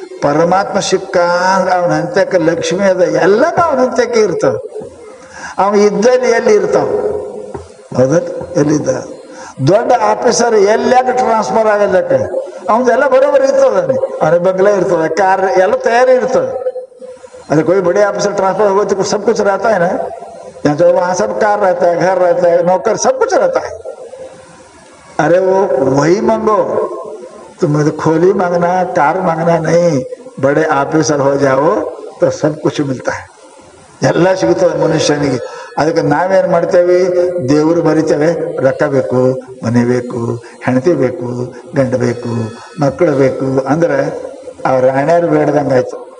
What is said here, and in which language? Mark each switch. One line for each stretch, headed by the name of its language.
Kannada: ಪರಮಾತ್ಮ ಸಿಕ್ಕ ಅವನ ಹಂತಕ್ಕೆ ಲಕ್ಷ್ಮಿ ಅದ, ಎಲ್ಲ ಅವನ ಹಂತಕ್ಕೆ ಇರ್ತಾವ. ಅವನು ಇದ್ದಲ್ಲಿ ಎಲ್ಲಿ ಇರ್ತಾವ? ಹೌದ, ಎಲ್ಲಿದ್ದ ದೊಡ್ಡ ಆಫೀಸರ್ ಎಲ್ಲಾಕೆ ಟ್ರಾನ್ಸ್ಫರ್ ಆಗಲ್ಲಕ್ಕೆ ಅವನ್ದೆಲ್ಲ ಬರೋಬರಿ ಇರ್ತದ, ಅವನ ಬಂಗ್ಲೆ ಇರ್ತದೆ, ಕಾರ್ ಎಲ್ಲ ತಯಾರಿ ಇರ್ತದೆ.
Hindi: अरे कोई बड़े ऑफिसर ट्रांसफर हो गए तो सब कुछ रहता है ना, यहाँ तो वहाँ सब कार रहता है, घर रहता है, नौकर, सब कुछ रहता है. अरे वो वही मांगो, तुम्हें तो खोली मांगना, कार मांगना नहीं, ಬಡೆ ಆಫೀಸರ್ ಹೋ ಜಾವೋ तो सब कुछ मिलता है,
Kannada: ಎಲ್ಲ ಸಿಗುತ್ತದೆ ಮನುಷ್ಯನಿಗೆ. ಅದಕ್ಕೆ ನಾವೇನು ಮಾಡ್ತೇವೆ, ದೇವರು ಬರಿತೇವೆ, ರೊಕ್ಕ ಬೇಕು, ಮನೆ ಬೇಕು, ಹೆಂಡತಿ ಬೇಕು, ಗಂಡ ಬೇಕು, ಮಕ್ಕಳು ಬೇಕು ಅಂದ್ರೆ ಅವ್ರ ರಾಣ್ಯಾರು ಬೇಡ್ದಂಗೆ ಆಯ್ತು.